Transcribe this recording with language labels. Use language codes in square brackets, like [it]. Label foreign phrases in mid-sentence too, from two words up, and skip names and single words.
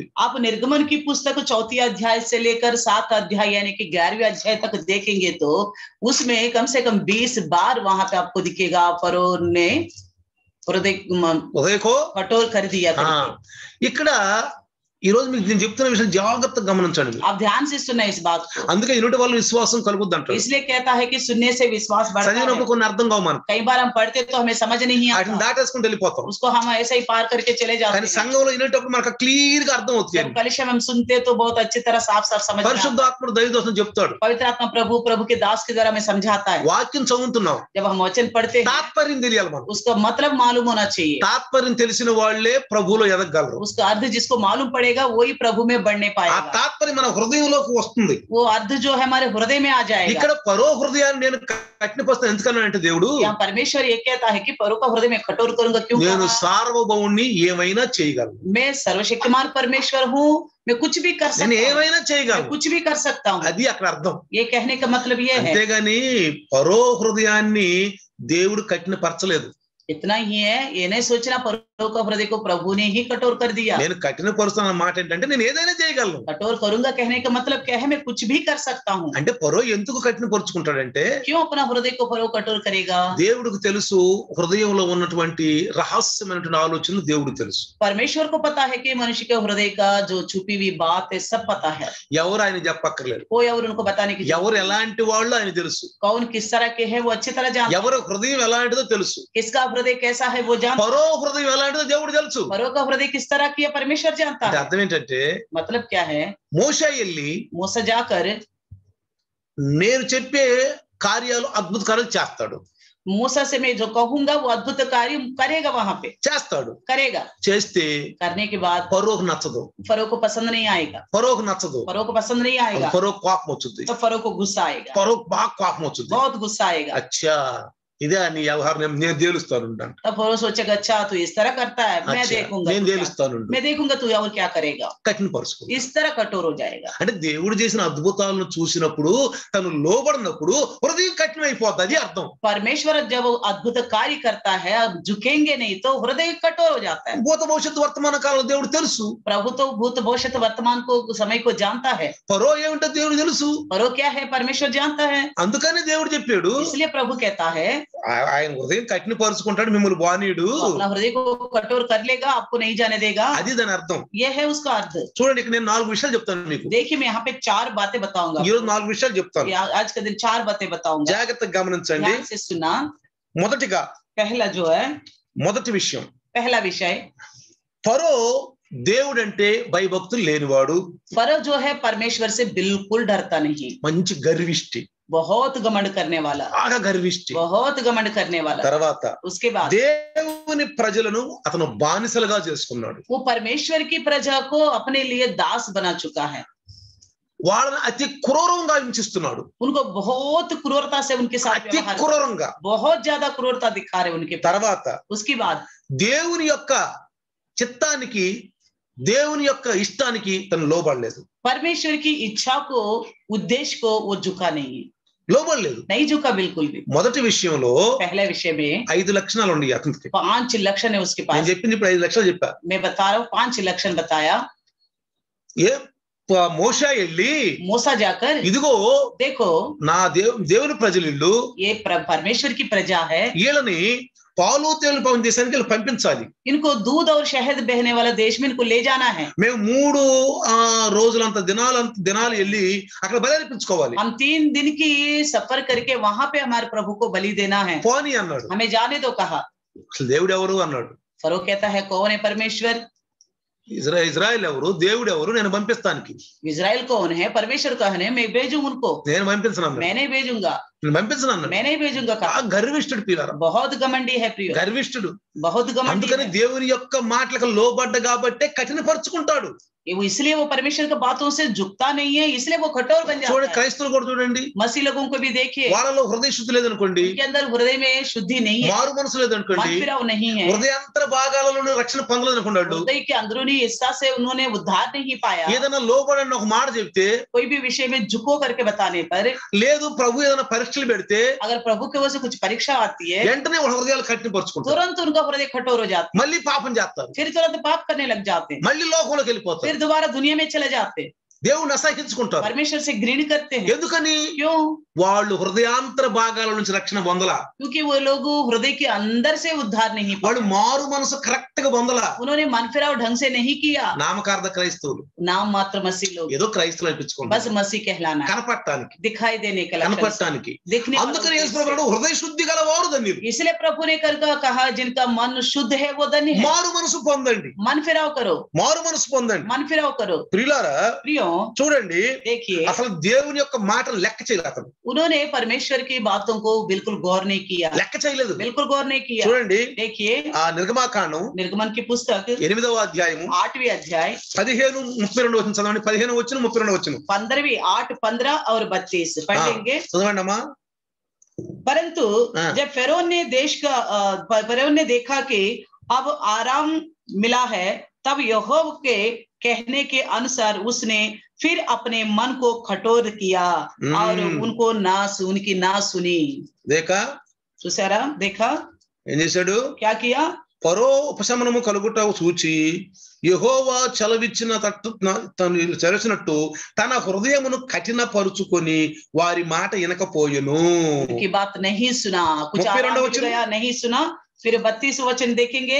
[hi] आप निर्गमन की पुस्तक 4 अध्याय से लेकर 7 अध्याय यानी कि 11वें अध्याय तक देखेंगे तो उसमें कम से कम 20 बार वहां पे आपको दिखेगा फरो ने हृदय कठोर कर दिया. [te] ఇక్కడ ఈ రోజు మీకు నేను చెప్తున్న విషయం జాగ్రత్తగా గమనించండి. [hi] आप ध्यान से सुनना इस बात को. [te] అందుకే ఇనుట వల్ల విశ్వాసం కలుగుద్ది అంటారు. [hi] इसलिए कहता है कि सुनने से विश्वास बढ़ता है. [te] చదివినప్పుడు కొన్ని అర్థం కావు మనకు. [hi] कई बार हम पढ़ते तो हमें समझ नहीं आता. [te] వాటిని దాటేసుకుంటూ వెళ్ళిపోతాం. [hi] उसको हम ऐसे ही पार करके चले जाते [te] కానీ [hi] हैं. [te] సంఘంలో వినేటప్పుడు మనకు క్లియర్ గా అర్థం అవుతుంది. [hi] जब कलिशा में हम सुनते तो बहुत अच्छी तरह साफ साफ समझ में आता है. [te] పరిశుద్ధాత్ముడు దైవదూతను చెప్తాడు. [hi] पवित्र आत्मा प्रभु के दास के द्वारा हमें समझाता है. [te] వాక్యం చదువుతున్నాం, [hi] जब हम वचन पढ़ते हैं [te] తాత్పర్యం తెలియాలి మనకు. [hi] उसका मतलब मालूम होना चाहिए. [te] తాత్పర్యం తెలిసిన వాళ్ళే ప్రభువులో ఎదగగలరు. [hi] उसका अर्थ जिसको मालूम पड़ेगा वही प्रभु में बढ़ने [te] ఆ [hi] पाएगा. [te] తాత్పర్యం మన హృదయంలోకి వస్తుంది. [hi] वो अर्थ जो है हमारे हृदय में आ जाएगा. [te] ఇక్కడ ఫరో హృదయాన్ని నేను కఠినపరుస్తాను ఎందుకన్నానంటే దేవుడు, [hi] यहाँ परमेश्वर ये कहता है कि फरो का हृदय में कठोर करूंगा. क्यों? [te] నేను సార్వభౌముణ్ణి ఏమైనా చేయగలను. [hi] मैं सर्वशक्तिमान परमेश्वर हूँ, मैं कुछ भी कर [te] నేను [hi] सकता हूँ, [te] ఏమైనా [hi] मैं [te] చేయగలను. [hi] कुछ भी कर सकता हूँ. [te] అది అక్కడ అర్థం. [hi] ये कहने का मतलब ये है. [te] అంతేగాని ఫరో హృదయాన్ని దేవుడు కఠినపరచలేదు. [hi] इतना ही है, ये नहीं सोचना फरो का हृदय को प्रभु ने ही कठोर कर दिया. [te] నేను కఠినపరుస్తున్న మాట ఏంటంటే నేను ఏదైనా చేయగలను. [hi] कठोर करूंगा कहने का मतलब क्या है? मैं कुछ भी कर सकता हूँ. [te] అంటే ఫరో ఎందుకు కఠినపరుచుకుంటాడంటే, [hi] क्यों अपना हृदय को फरो कठोर करेगा? [te] దేవుడికి తెలుసు హృదయంలో ఉన్నటువంటి రహస్యమైనటువంటి ఆలోచనలు దేవుడికి తెలుసు. [hi] परमेश्वर को पता है कि मनुष्य के हृदय का जो छुपी हुई बात है सब पता है. [te] ఎవరు ఆయన చెప్పక్కర్లేదు. [hi] कोई और उनको बताने की [te] ఎవరు ఎలాంటి వాళ్ళు ఆయన తెలుసు. [hi] कौन किस तरह के है वो अच्छी तरह जानता है. [te] ఎవరు హృదయం ఎలాంటిదో తెలుసు. [hi] किसका हृदय कैसा है वो जानता है. [te] ఫరో హృదయం ఎలాంటిదో దేవుడు తెలుసు. [hi] फरो का हृदय किस तरह की है परमेश्वर जानता [te] అంటే [hi] है. [te] అర్థం ఏంటంటే, [hi] मतलब क्या है? [te] మోషే వెళ్ళి [hi] मूसा जाकर [te] నేను చెప్పే కార్యాలు అద్భుత కార్యాలు చేస్తాడు. [hi] मूसा से मैं जो कहूंगा वो अद्भुत कार्य करेगा, वहां पे [te] చేస్తాడు. [hi] करेगा. [te] చేస్తే [hi] करने के बाद [te] ఫరోకు నచ్చదు. [hi] फरो को पसंद नहीं आएगा. [te] ఫరోకు నచ్చదు. [hi] फरो को पसंद नहीं आएगा. [te] ఫరోకు కోపం వచ్చుద్ది. [hi] तो फरो को गुस्सा आएगा. [te] ఫరోకు బాగా కోపం వచ్చుద్ది. [hi] बहुत गुस्सा आएगा. [te] అచ్చా ఇదే నీ వ్యవహారం నేను తేలుస్తాను. [hi] तब फरो सोचेगा अच्छा तू इस तरह करता है, मैं देखूंगा, [te] నేను తేలుస్తాను, [hi] मैं देखूंगा तू और क्या करेगा. [te] కఠినపరుచుకో. [hi] इस तरह कठोर हो जाएगा. [te] అంటే దేవుడు చేసిన అద్భుతాలను చూసినప్పుడు తను లోబడినప్పుడు హృదయం కఠినమైపోతుంది, అది అర్థం. [hi] परमेश्वर जब वो अद्भुत कार्य करता है, अब झुकेंगे नहीं तो हृदय कठोर हो जाता है. [te] భూత భవిష్యత్తు వర్తమాన కాలంలో దేవుడు తెలుసు. [hi] प्रभु तो भूत भविष्य वर्तमान को समय को जानता है. [te] ఫరో ఏమిటో దేవుడు తెలుసు. [hi] फरो क्या है परमेश्वर जानता है. [te] అందుకని దేవుడు చెప్పాడు, [hi] इसलिए प्रभु कहता है [te] ఆయన హృదయం కఠినపరుచుకుంటాడు, మిమ్మల్ని బానీయుడు. [hi] अपना हृदय को कठोर कर लेगा, आपको नहीं जाने देगा. [te] అది దాని అర్థం. [hi] ये है उसका अर्थ. [te] చూడండి, ఇక్కడ నేను 4 విషయాలు చెప్తాను మీకు. [hi] देखिए मैं यहाँ पे 4 बातें बताऊंगा. [te] ఈ రోజు 4 విషయాలు చెప్తాను. [hi] आज के दिन 4 बातें बताऊंगा. [te] జాగ్రత్తగా గమనించండి. [hi] ध्यान से सुना. [te] మొదటిగా [hi] पहला जो है, [te] మొదటి విషయం, [hi] पहला विषय, [te] ఫరో దేవుడంటే భయభక్తులు లేనివాడు. [hi] फरो जो है परमेश्वर से बिल्कुल डरता नहीं. [te] మంచి గర్విష్టి, [hi] बहुत घमंड करने वाला, [te] బాగా గర్విష్టి. [hi] बहुत घमंड करने वाला. [te] తర్వాత [hi] उसके बाद [te] దేవుని ప్రజలను అతను బానిసలుగా చేసుకున్నాడు. [hi] वो परमेश्वर की प्रजा को अपने लिए दास बना चुका है. [te] వాళ్ళని అతి క్రూరంగా హింసిస్తున్నాడు. [hi] उनको बहुत क्रूरता से उनके साथ [te] అతి క్రూరంగా, [hi] बहुत ज्यादा क्रूरता दिखा रहे उनके. [te] తర్వాత [hi] उसके बाद [te] దేవుని యొక్క చిత్తానికి, దేవుని యొక్క ఇష్టానికి తను లోబడలేదు. [hi] परमेश्वर की इच्छा को, उद्देश्य को वो झुका नहीं, [te] లోబడలేదు, [hi] नहीं झुका बिल्कुल भी. [te] మొదటి విషయంలో [hi] पहले विषय में [te] 5 లక్షణాలు ఉన్నాయి అతనికి. [hi] 5 लक्षण है उसके [te] నేను [hi] पास. [te] చెప్పింది ఇప్పుడు 5 లక్షలు చెప్పా. [hi] मैं बता रहा हूँ 5 लक्षण बताया. [te] ఏ మోషే వెళ్ళి [hi] मूसा जाकर [te] ఇదిగో [hi] देखो [te] నా దేవుని ప్రజలు ఇల్లు, [hi] ये परमेश्वर की प्रजा है, [te] వీళ్ళని పాలు తేనెలు పవన్ దేశానికి వీళ్ళు పంపించాలి. [hi] इनको दूध और शहद बहने वाला देश में इनको ले जाना है. [te] మేము 3 రోజులంత దినాలు వెళ్ళి అక్కడ బలి అర్పించుకోవాలి. [hi] हम 3 दिन की सफर करके वहां पे हमारे प्रभु को बलि देना है. [te] పోనీ అన్నాడు. [hi] हमें जाने दो कहा. [te] అసలు దేవుడు ఎవరు అన్నాడు. [hi] फरो कहता है कौन है परमेश्वर. [te] ఇజ్రాయెల్ ఎవరు, దేవుడు ఎవరు, నేను పంపిస్తానికి. [hi] इजराइल कौन है, परमेश्वर कौन है, मैं भेजूं उनको. [te] నేను పంపించను, [hi] मैं नहीं भेजूंगा, [te] నేను పంపించను, [hi] मैं नहीं भेजूंगा कहा. [te] గర్విష్ఠుడు పిల్లరా, [hi] बहुत घमंडी है प्रिय, [te] గర్విష్ఠుడు, [hi] बहुत घमंडी. [te] అందుకని దేవుని యొక్క మాటలకు లోబడ్డ కాబట్టే కఠినపరుచుకుంటాడు. [hi] वो इसलिए वो परमेश्वर की बातों से झुकता नहीं है, इसलिए वो कठोर बन जाता [te] చూడండి, [hi] है. [te] క్రైస్తవులు కూడా చూడండి, [hi] मसीह लोगों को भी देखिए, [te] వాళ్ళలో హృదయ శుద్ధి లేదనుకోండి, [hi] उनके अंदर हृदय में शुद्धि नहीं है, [te] మారు మనసు లేదనుకోండి, [hi] मन फिराव नहीं है, [te] హృదయాంతర భాగాలలో రక్షణ పొందలేదనుకున్నాడు, [hi] हृदय के अंदरूनी हिस्सा से उन्होंने उद्धार नहीं पाया. [te] ఏదైనా లోబడని ఒక మాట చెప్తే, [hi] कोई भी विषय में झुको करके बताने पर, [te] లేదు ప్రభు ఏదైనా పరీక్షలు పెడితే, [hi] अगर प्रभु के वजह से कुछ परीक्षा आती है, [te] వెంటనే వాళ్ళ హృదయాలు కఠినపరుచుకుంటారు, [hi] तुरंत उनका हृदय कठोर हो जाता है, [te] మళ్ళీ పాపం చేస్తారు, [hi] फिर तुरंत पाप करने लग जाते हैं, [te] మళ్ళీ లోకంలోకి వెళ్ళిపోతారు, [hi] फिर दोबारा दुनिया में चले जाते हैं, [te] దేవుని అసహించుకుంటారు. [hi] परमेश्वर से घृण करते हैं. [te] ఎందుకని? [hi] क्यों? [te] వాళ్ళు హృదయాంతర భాగాల నుంచి రక్షణ పొందలా, [hi] क्योंकि वो लोग हृदय के अंदर से उद्धार नहीं पाए, [te] వాళ్ళు మారు మనసు కరెక్ట్ గా పొందలా. [hi] उन्होंने मन फिराव ढंग से नहीं किया. [te] నామకార్థ క్రైస్తవులు, [hi] नाम मात्र मसीह लोग, [te] ఏదో క్రైస్తవులు అనిపించుకుంటారు, [hi] बस मसीह कहलाना है, [te] కనపడటానికి, [hi] दिखाई देने का लक्षण, [te] కనపడటానికి. [hi] दिखने का [te] అందుకని యేసు [hi] लक्षण. [te] ప్రభువు హృదయ శుద్ధి గలవారు ధన్యులు. [hi] इसलिए प्रभु ने कर कहा जिनका मन शुद्ध है वो धन्य है. [te] మారు మనసు పొందండి, [hi] मन फिराव करो, [te] మారు మనసు పొందండి. [hi] मन फिराव करो. [te] ప్రియులారా [hi] प्रियो [te] చూడండి, [hi] देखिए, [te] అసలు దేవుని యొక్క మాటలు లెక్క చేయలేదు అతను, [hi] उन्होंने परमेश्वर की बातों को बिल्कुल गौर नहीं किया, [te] లెక్క చేయలేదు. [hi] बिल्कुल गौर नहीं किया. [te] చూడండి, [hi] देखिए [te] ఆ నిర్గమాకాండం [hi] निर्गमन की पुस्तक [te] 8వ అధ్యాయము [hi] 8वीं अध्याय [te] 15-32 వచ్చిన చదవండి. 15 వచ్చిన 32 వచ్చిన [hi] 15वीं 8, 15 और 32 पढ़ लेंगे. [te] చదవండి అమ్మా. [hi] परंतु जब फरोन ने देखा कि अब आराम मिला है, तब यहोवा के कहने के अनुसार उसने फिर अपने मन को कठोर किया और उनकी ना सुनी. देखा, [te] చూసారా, देखा, ఏం చేశాడు? [hi] क्या किया? [te] ఫరో ఉపశమనము కలుగుట చూచి యెహోవా చలచినట్టు తన హృదయమును కఠినపరుచుకొని వారి మాట వినకపోయెను. [hi] की बात नहीं सुना, कुछ आराम मिल गया, नहीं सुना. फिर 32 वचन देखेंगे.